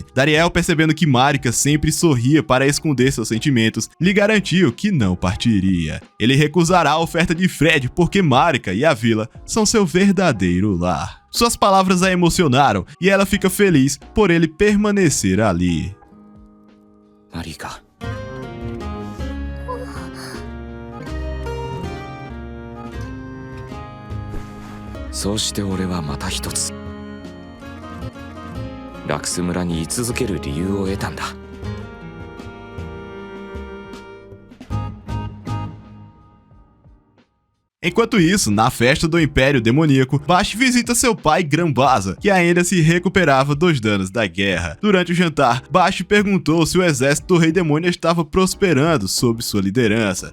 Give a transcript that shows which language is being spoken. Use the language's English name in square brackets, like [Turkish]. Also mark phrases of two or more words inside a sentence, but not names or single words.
[Portuguese] Dariel, percebendo que Marika sempre sorria para esconder seus sentimentos, lhe garantiu que não partiria. Ele recusará a oferta de Fred porque Marika e a vila são seu verdadeiro lar. Suas palavras a emocionaram e ela fica feliz por ele permanecer ali. Marika. [Japanese] そうして俺はまた一つラクス村に居続ける理由を得たんだ。 [Portuguese] Enquanto isso, na festa do Império Demoníaco, Bash visita seu pai Grambaza, que ainda se recuperava dos danos da guerra. Durante o jantar, Bash perguntou se o exército do Rei Demônio estava prosperando sob sua liderança.